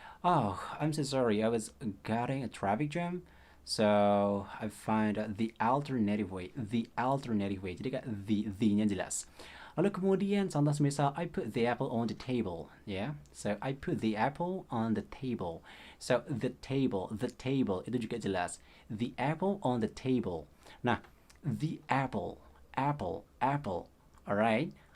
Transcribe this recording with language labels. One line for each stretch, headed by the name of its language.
English: Oh, I'm so sorry, I was getting a traffic jam, so I find the alternative way, the alternative way.
Indonesian: Jadi the-nya jelas. Lalu kemudian contoh semisal,
English: I put the apple on the table,
Indonesian: ya. Yeah?
English: So I put the apple on the table.
Indonesian: So the table itu juga jelas.
English: The apple on the table. Nah, the apple, apple, alright?